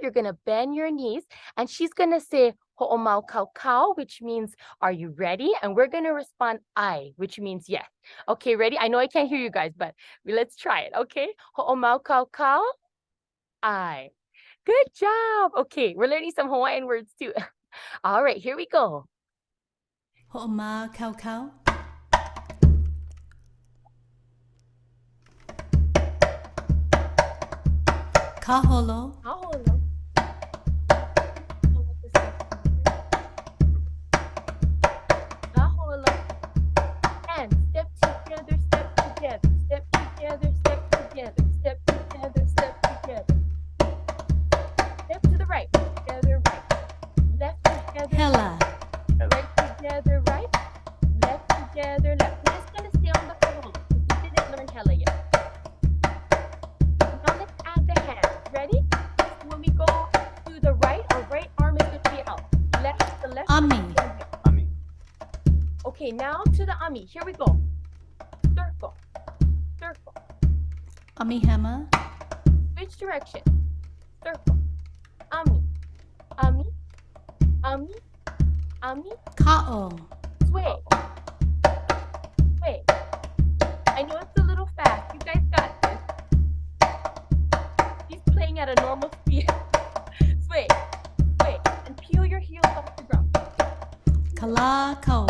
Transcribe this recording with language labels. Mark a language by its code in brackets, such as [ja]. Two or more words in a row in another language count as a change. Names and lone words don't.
[en] You're going to bend your knees. And she's going to say, [haw] ho'omau kau kau, [en] which means, are you ready? And we're going to respond, I, which means yes. Okay, ready? I know I can't hear you guys, but let's try it, okay? [haw] Ho'omau kau kau, I. [en] Good job. [haw] Okay, we're learning some Hawaiian words too. All right, here we go. Ho'oma kau kau. Kaholo. Kaholo. Kaholo. [en] And step together, step together, step together, step together, step together, step together. Step to the right, together, right. Left together, [haw] Hela. [en] right together, right. Left together, left. We're just going to stay on the kaholo because we didn't learn hela yet. Now let's add the hands. Ready? When we go to the right, our right arm is going to be out. Left to the left. [haw] Ami. Ami. [en] Okay, now to the ami. Here we go. Circle. Circle. [haw] Ami hema. [en] Switch direction. Circle. [haw] Ami. Ami. Ami. Ami. Ka'o. [en] Sway. Sway. I know it's a little fast. You guys got this. He's playing at a normal speed. Sway. Sway. And peel your heels off the ground. [haw] Kala kaua.